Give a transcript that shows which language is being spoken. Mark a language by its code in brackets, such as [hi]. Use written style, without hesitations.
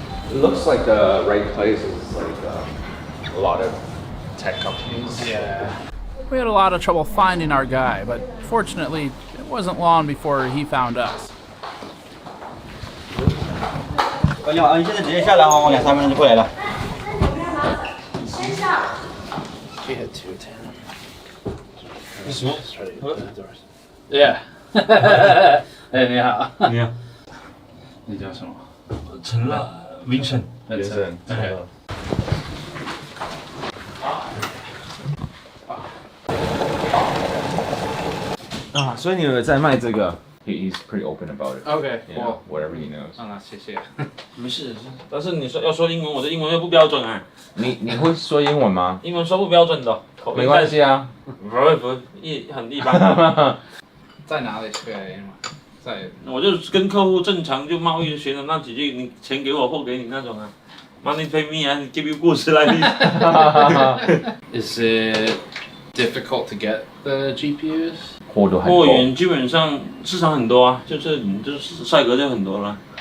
[en] It looks like the right place is like a lot of tech companies. Yeah. We had a lot of trouble finding our guy, but fortunately, it wasn't long before he found us. [zh] 你好，你现在直接下来哈，我2-3分钟就过来了。先下。 [en] She had 210. Yeah. [zh] 哎，你好。你好。你叫什么？陈乐 Vincent。 Vincent。啊，所以你有在卖这个 ？ [en] He's pretty open about it. Okay, You know, cool. whatever he knows. [zh] 那谢谢。没事，但是你说要说英文，我的英文又不标准啊。你会说英文吗？英文说不标准的，口音没关系啊。不很一般。在哪里学英文？在我就跟客户正常就贸易学的那几句，你钱给我货给你那种啊。 [en] Money pay me and give you goods like this. Is it difficult to get the GPUs? [zh] 货源基本上市场很多啊，就是赛格就很多了。